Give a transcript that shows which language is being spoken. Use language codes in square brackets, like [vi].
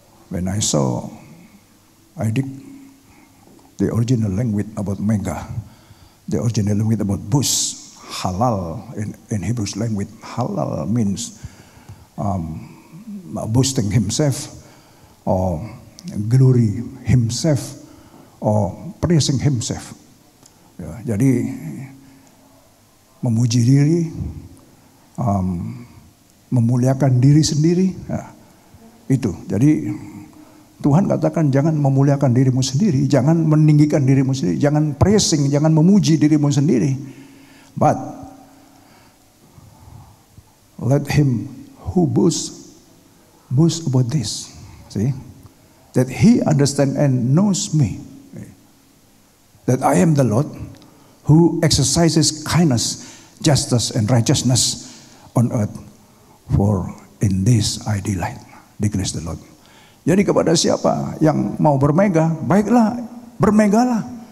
[en] When I did the original language about mega, the original language about boast, halal in Hebrew language. Halal means boasting himself, or glory himself, or praising himself. [id] Ya, jadi memuji diri, memuliakan diri sendiri, ya, itu. Jadi Tuhan katakan jangan memuliakan dirimu sendiri, jangan meninggikan dirimu sendiri, jangan praising, jangan memuji dirimu sendiri. [en] But let him who boast about this. See? That he understand and knows me. That I am the Lord who exercises kindness, justice and righteousness on earth. For in this I delight, declares the Lord. [id] Jadi kepada siapa yang mau bermegah, baiklah, bermegahlah.